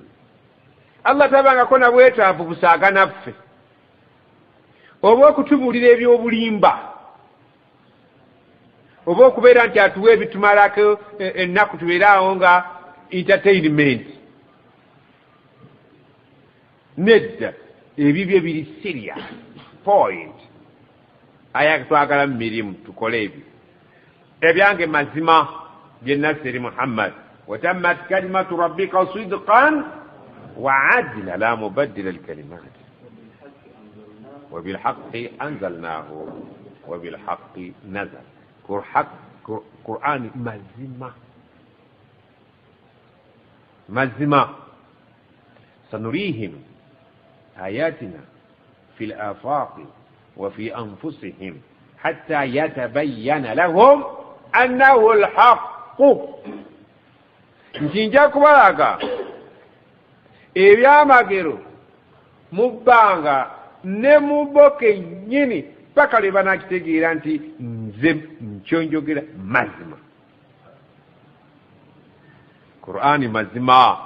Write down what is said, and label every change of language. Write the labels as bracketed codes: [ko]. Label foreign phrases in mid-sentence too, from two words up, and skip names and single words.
[lg] Allah tabangako na bwetaavu busaaga naffe oba okutubuulira ebyobulimba, oba okubeera nti atuwa ebitumalako ennaku tubeeraawo nga entertainment. Nedda, ebibyo biri [en] serious point. [lg] Aya twagala mu mirimu tukole ebyo. Ebyange mazima bye nasiri Muhammad. [ar] وتمت كلمة ربك صدقا وعدلا لا مبدل الكلمات وبالحق أنزلناه وبالحق نزل. [lg] Qur'an mazima mazima. [ar] سنريهم آياتنا في الآفاق وفي أنفسهم حتى يتبين لهم أنه الحق. [lg] Nja kubalaga ebyamagero mu bbanga ne mu boke nnyini paka lwe banakitegeera nti nze nkyonjogera mazima. Qur'ani mazima.